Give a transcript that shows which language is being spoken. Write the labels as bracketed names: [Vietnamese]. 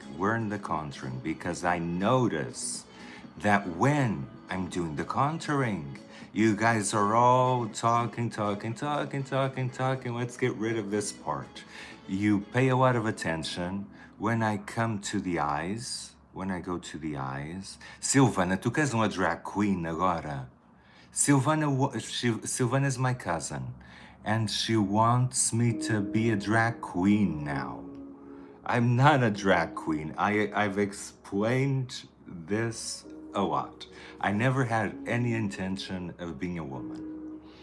[English] Learn the contouring because I notice that when I'm doing the contouring, you guys are all talking. Let's get rid of this part. You pay a lot of attention when I come to the eyes. When I go to the eyes. [Portuguese] Silvana, tu queres uma drag queen agora? [English] Silvana is my cousin. And she wants me to be a drag queen now. I'm not a drag queen. I've explained this a lot. I never had any intention of being a woman.